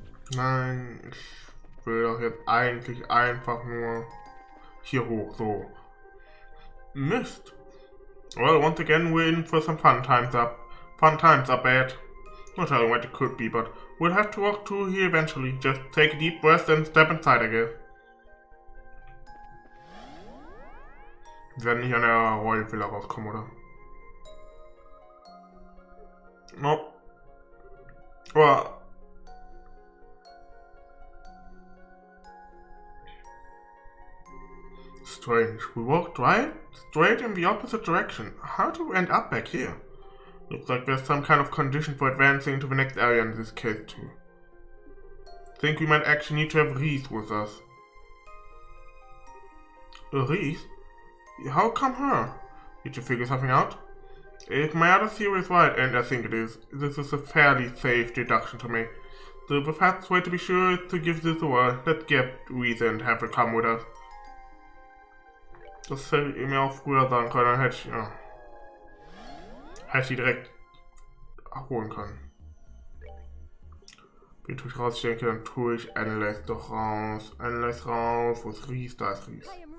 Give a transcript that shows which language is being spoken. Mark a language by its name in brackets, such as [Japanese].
[German] Nein, ich will doch jetzt eigentlich einfach nur hier hoch, so. Mist. [English] Well, once again we're in for some fun times up. Fun times are bad. No telling what it could be, but we'll have to walk through here eventually. Just take a deep breath and step inside, I guess. [German] Wir werden nicht an der Royal-Villa rauskommen, oder? [English] Nope. [German] Aber strange. [English] We walked straight in the opposite direction. How do we end up back here? Looks like there's some kind of condition for advancing to the next area in this case too. Think we might actually need to have Reese with us. Reese? How come her? Did you figure something out? If my other theory is right, and I think it is, this is a fairly safe deduction to make. The fastest way to be sure is to give this a whirl. Let's get Reese and have her come with us. [German] Das hätte ich mir auch früher sagen können, dann hätte ich die direkt holen können. Wie tue ich raus? Ich denke, dann tue ich Analyze doch raus. Analyze raus. Wo ist Reese? Da ist Reese.